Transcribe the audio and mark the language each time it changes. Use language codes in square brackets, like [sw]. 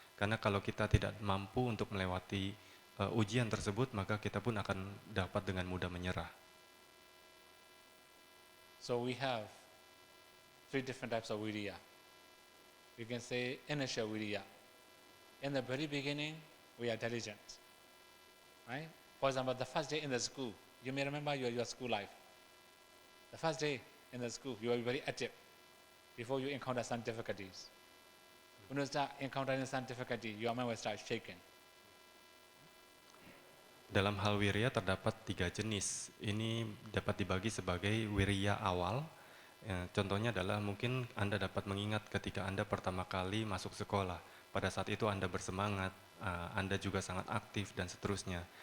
[id] Karena kalau kita tidak mampu untuk melewati ujian tersebut, maka kita pun akan dapat dengan mudah menyerah. [en] So we have 3 different types of virya. You can say initial virya. In the very beginning, we are diligent, right? For example, the first day in the school, you may remember your school life. The first day in the school, you are very active before you encounter some difficulties. When you start encountering some difficulty, your mind will start shaking. [id] Dalam hal wirya terdapat 3 jenis. Ini dapat dibagi sebagai wirya awal. Contohnya adalah mungkin Anda dapat mengingat ketika Anda pertama kali masuk sekolah. Pada saat itu Anda bersemangat, Anda juga sangat aktif dan seterusnya.